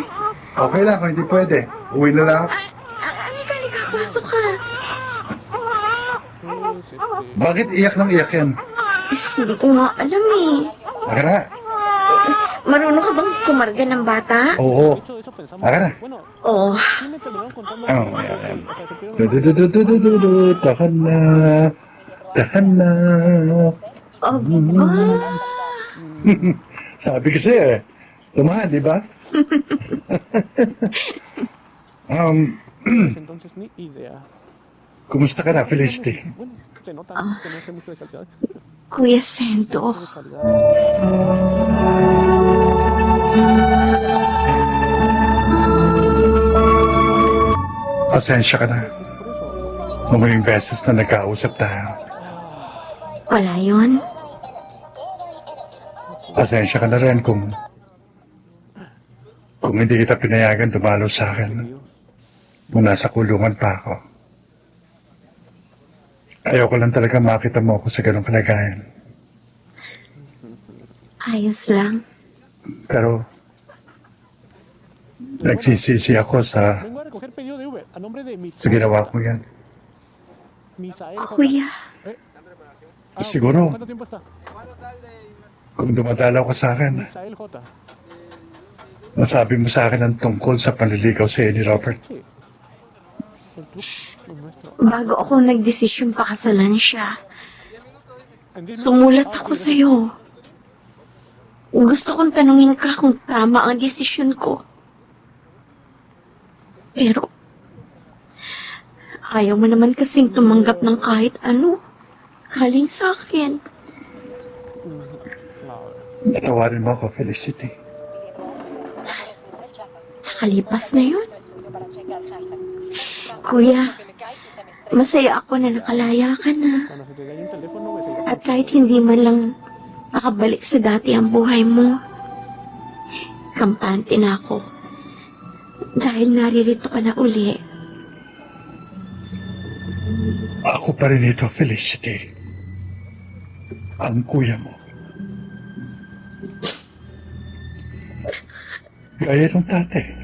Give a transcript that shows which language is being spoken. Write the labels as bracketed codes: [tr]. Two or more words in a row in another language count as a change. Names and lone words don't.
[tl] Okay lang kung hindi pwede. Uwi na lang. Halika, pasok ka. Bakit iyak ng iyak yan? Hindi ko nga alam eh. Aka na. Marunong ka bang kumarga ng bata? Oo. [es] Eso pensamos. [tl] Aka na. [es] Bueno, [tl] Oo. [es] sí me terminaron contando. Oh, que- [tl] ayan. [es] o sea, supieron- Du-du-du-du-du-du-du. [tl] Tahan na. Tahan na. Aba. Sabi kasi tumahan, di ba? [es] Entonces ni idea. [tl] Kumusta ka na, Felicity? [es] Bueno, se nota que no sé mucho de calidad. [tl] Kuya Sento. [es] De calidad. [tl] Pasensya ka na. [es] Por eso. [tl] Mamaling beses na nagkausap tayo. Wala yun. Pasensya ka na rin kung hindi kita pinayagan dumalo sa akin nung nasa kulungan pa ako. Ayoko lang talaga makita mo ako sa ganong kalagayan. Ayos lang. Pero nagsisisi ako sa [es] Vengo a recoger pedido de Uber a nombre de [tl] sa ginawa ko yan. Misael J. Kuya. Siguro, [es] ¿Cuánto tiempo está? [tl] kung dumadalaw ka sa akin, Misael J. nasabi mo sa akin ang tungkol sa panliligaw sa ni Robert. [es] Sí. El club es nuestro. [tl] Bago ako nagdesisyon pakasalan siya, [es] En 10 minutos- [tl] sumulat ako sa'yo. Gusto kong tanungin ka kung tama ang desisyon ko. Pero, ayaw mo naman kasing tumanggap ng kahit ano. Galing sa akin. Patawarin mo ako, Felicity. Nakalipas na yun. Kuya, masaya ako na nakalaya ka na. [es] Cuando se te cae un teléfono, me se- [tl] At kahit hindi man lang makabalik sa dati ang buhay mo. Kampante na ako. Dahil naririto ka na uli. Ako pa rin ito, Felicity. Ang kuya mo. Gaya ng tatay.